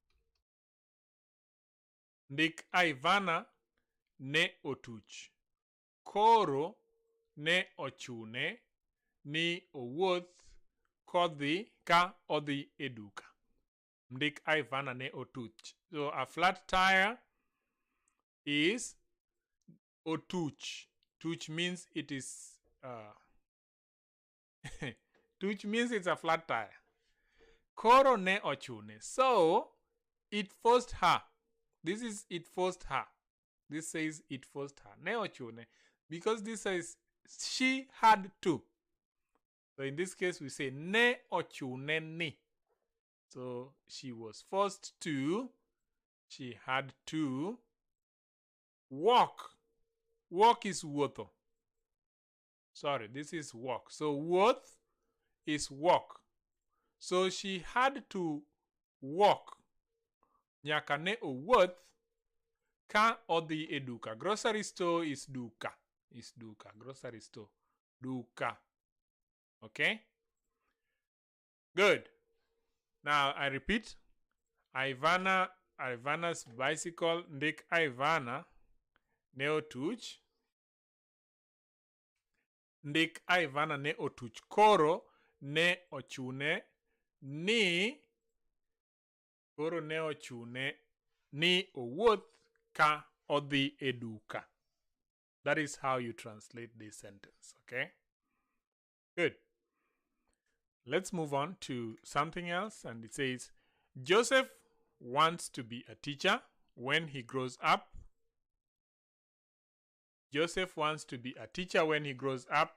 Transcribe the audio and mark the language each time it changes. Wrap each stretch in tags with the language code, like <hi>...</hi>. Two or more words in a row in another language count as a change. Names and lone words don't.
<luo>Ndik Ivana ne otuch. Koro ne ochune ni owuoth kodhi ka odhi e duka. Ndik Ivana ne otuch.</luo> <en>So a flat tire is otuch. Tuch means it is tuch means it's a flat tire. Koro ne ochune. So it forced her. This is it forced her. This says it forced her.</en> <luo>Ne ochune.</luo> <en>Because this says she had to. So in this case we say</en> <luo>ne ochune ni.</luo> <en>So she was forced to. She had to walk. Walk is wuotho. Sorry, this is walk. So wuoth is walk. So she had to walk.</en> <luo>Nyaka ne owuoth ka odhi e duka.</luo> <en>Grocery store is duka. Is duka. Grocery store. Duka. Okay? Good. Now I repeat. Ivana's bicycle.</en> <luo>Ndik Ivana ne otuch. Ndik Ivana ne otuch. Koro ne ochune ni. Koro ne ochune ni owuoth ka odhi e duka.</luo> <en>That is how you translate this sentence, okay? Good. Let's move on to something else, and it says, Joseph wants to be a teacher when he grows up. Joseph wants to be a teacher when he grows up.</en>